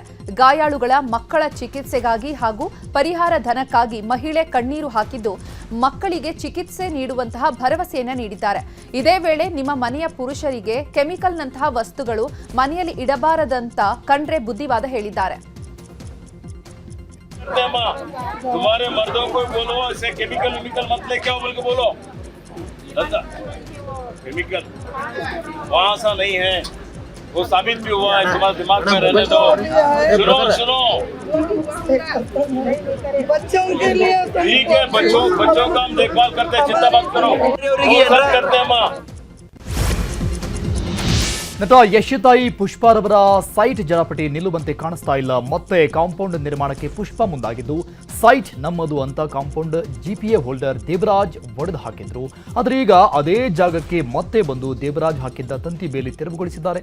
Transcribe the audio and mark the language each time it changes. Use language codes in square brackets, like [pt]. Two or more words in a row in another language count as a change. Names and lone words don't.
[kn] ಗಾಯಾಳುಗಳ ಮಕ್ಕಳ ಚಿಕಿತ್ಸೆಗಾಗಿ ಹಾಗೂ ಪರಿಹಾರ ಧನಕ್ಕಾಗಿ ಮಹಿಳೆ ಕಣ್ಣೀರು ಹಾಕಿದ್ದು, ಮಕ್ಕಳಿಗೆ ಚಿಕಿತ್ಸೆ ನೀಡುವಂತಹ ಭರವಸೆಯನ್ನು ನೀಡಿದ್ದಾರೆ. ಇದೇ ವೇಳೆ ನಿಮ್ಮ ಮನೆಯ ಪುರುಷರಿಗೆ ಕೆಮಿಕಲ್ನಂತಹ ವಸ್ತುಗಳು ಮನೆಯಲ್ಲಿ ಇಡಬಾರದಂತ ಖಂಡ್ರೆ ಬುದ್ಧಿವಾದ ಹೇಳಿದ್ದಾರೆ. [hi] केमिकल वहाँ सा नहीं है, वो साबित भी हुआ है. तुम्हारे दिमाग में रहने दो. सुनो बच्चों के लिए ठीक है, बच्चों का हम देखभाल करते हैं, चिंता मत करो, सब करते हैं माँ. [kn] ನಟ ಯಶತಾಯಿ ಪುಷ್ಪಾರವರ ಸೈಟ್ ಜಲಪಟಿ ನಿಲ್ಲುವಂತೆ ಕಾಣಿಸ್ತಾ ಇಲ್ಲ. ಮತ್ತೆ ಕಾಂಪೌಂಡ್ ನಿರ್ಮಾಣಕ್ಕೆ ಪುಷ್ಪ ಮುಂದಾಗಿದ್ದು, ಸೈಟ್ ನಮ್ಮದು ಅಂತ ಕಾಂಪೌಂಡ್ [en] GPA holder [kn] ದೇವರಾಜ್ ಒಡೆದು ಹಾಕಿದ್ರು. ಆದರೆ ಈಗ ಅದೇ ಜಾಗಕ್ಕೆ ಮತ್ತೆ ಬಂದು ದೇವರಾಜ್ ಹಾಕಿದ್ದ ತಂತಿ ಬೇಲಿ ತೆರವುಗೊಳಿಸಿದ್ದಾರೆ.